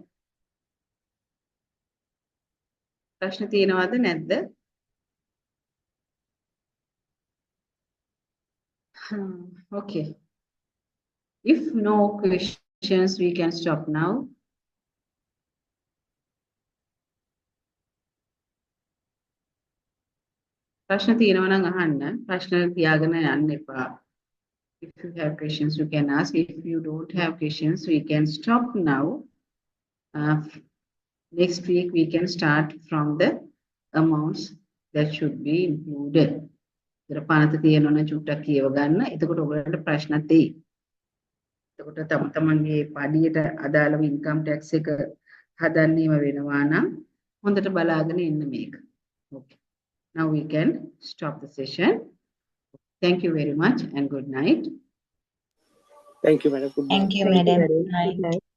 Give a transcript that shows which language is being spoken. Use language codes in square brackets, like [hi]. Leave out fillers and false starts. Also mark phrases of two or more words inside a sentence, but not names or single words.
[si] ප්‍රශ්න තියෙනවද නැද්ද? [en] Okay. If no questions, we can stop now. [si] ප්‍රශ්න තියෙනවා නම් අහන්න. ප්‍රශ්න තියාගෙන යන්න එපා. [en] If you have questions, you can ask. If you don't have questions, we can stop now. Next week, we can start from the amounts that should be included. [si] ඉතින් පනත තියෙනවා නම් චුට්ටක් කියව ගන්න. එතකොට ඔයගලන්ට ප්‍රශ්නත් එයි. එතකොට තමන්ගේ පඩියට අදාළව [en] income tax [si] එක හදන්නේම වෙනවා නම් හොඳට බලාගෙන ඉන්න මේක. [en] Okay. Now we can stop the session. Thank you very much and good night. Thank you, madam. Good night. Thank you, madam. Good night.